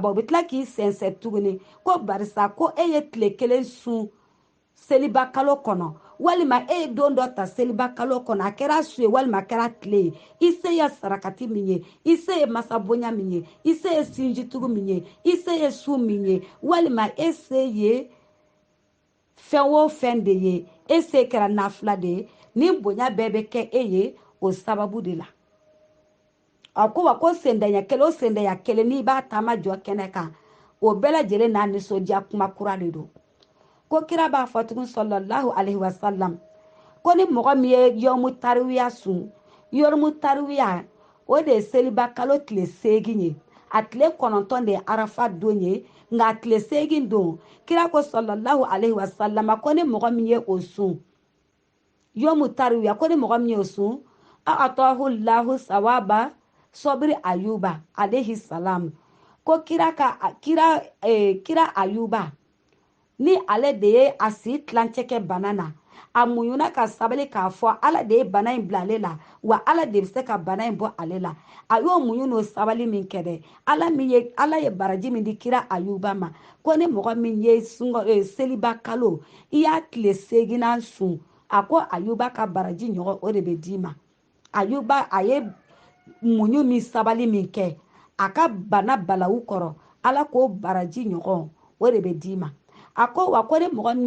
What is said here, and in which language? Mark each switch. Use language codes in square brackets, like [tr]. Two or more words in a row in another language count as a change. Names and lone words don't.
[bm] ban u bɛ tila k'i sɛnsɛn tuguni ko barisa ko e ye tile kelen sun seliba kalo kɔnɔ walima e ye don dɔ ta seliba kalo kɔnɔ a kɛra su ye walima a kɛra tile ye i se ye sarakati min ye i se ye masabonya min ye i se ye sinjitugu min ye i se ye su min ye walima e se ye fɛn o fɛn de ye e se kɛra nafila de ye ni bonya bɛɛ bɛ kɛ e ye o sababu de la a ko wa ko sendaɲɛ kelen o sendaɲɛ kelen n'i b'a taama jɔ kɛnɛ kan o bɛɛ lajɛlen n'a nisɔndiya kuma kura de don ko kira b'a fɔ tugun [ar] صلى الله عليه وسلم [bm] ko ni mɔgɔ min ye [ar] يوم التروية [bm] sun [ar] يوم التروية [bm] o de ye seliba kalo tile 8 ye a tile 9 de ye arafa don ye nka a tile 8 don kira ko [ar] صلى الله عليه وسلم [bm] ko ni mɔgɔ min ye o sun [ar] يوم التروية [bm] ko ni mɔgɔ min ye o sun a [ar] آتاه الله ثواب صبر أيوب عليه السلام [bm] ko kira ayuba ni ale de ye a si tilancɛ kɛ bana na a muɲuna ka sabali k'a fɔ ala de ye bana in bila ale la wa ala de bɛ se ka bana in bɔ ale la a y'o muɲu n'o sabali min kɛ dɛ ala ye baraji min di kira ayuba ma ko ni mɔgɔ min ye seliba kalo i y'a tile 8 sun a ko ayuba ka baraji ɲɔgɔn o de bɛ d'i ma ayuba a ye muɲu min sabali min kɛ a ka bana balawu kɔrɔ ala k'o baraji ɲɔgɔn o de bɛ d'i ma a ko wa ko ni mɔgɔ min